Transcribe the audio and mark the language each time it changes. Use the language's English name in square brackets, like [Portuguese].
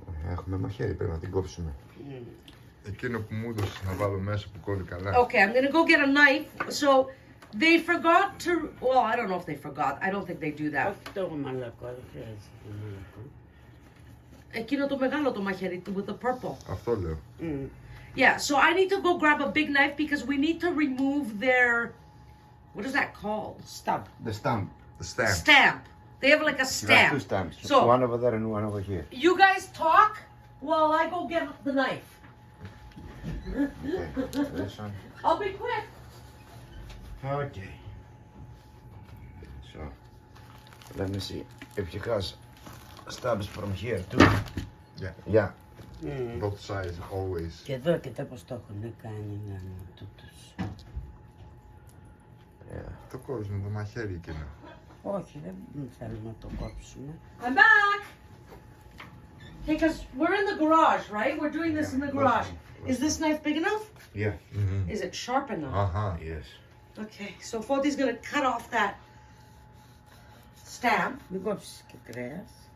[Greek] Έχουμε μαχαίρι, πρέπει να την κόψουμε. Εκείνο που μου έδωσες να βάλω μέσα που κόβει καλά. [English] Okay, I'm gonna go get a knife. So they forgot to. Well, I don't know if they forgot. I don't think they do that. [Greek] Αυτό μαλακό, δεν χρειάζεται μαλακό. Εκείνο το μεγάλο το μαχαίρι [English] with the purple. [Greek] Αυτό λέω. [English] Yeah, so I need to go grab a big knife because we need to remove their. What is that called? Stamp. The stamp. The stamp. Stamp. They have like a You have stamp. two stamps. So One over there and one over here. you guys talk while I go get the knife. Okay. This one. I'll be quick. Okay. So, let me see. If you guys stabs from here too. Yeah. Yeah. Both sides always. [Greek] Και εδώ πως το έχουν κάνει τούτος. [English] Yeah. [Greek] Το κόβεις με το μαχαίρι εκείνο. Όχι, δεν θέλω να το κόψουμε. [English] I'm back. Okay, because we're in the garage, right? We're doing this in the garage. Is this knife big enough? Yeah. Is it sharp enough? Αχα. Yes. Okay, so Foti's gonna cut off that stamp. [Greek] Μην κόψεις και κρέας.